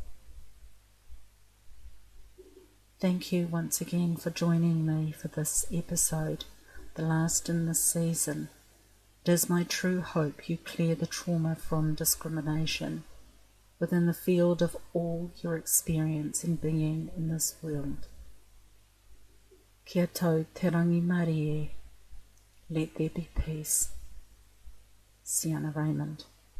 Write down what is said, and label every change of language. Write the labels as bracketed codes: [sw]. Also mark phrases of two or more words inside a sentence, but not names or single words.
[en] Thank you once again for joining me for this episode, the last in this season. It is my true hope you clear the trauma from discrimination within the field of all your experience in being in this world. [mi] Kia tau te rangi mari e. [en] Let there be peace. Sienna Raymond.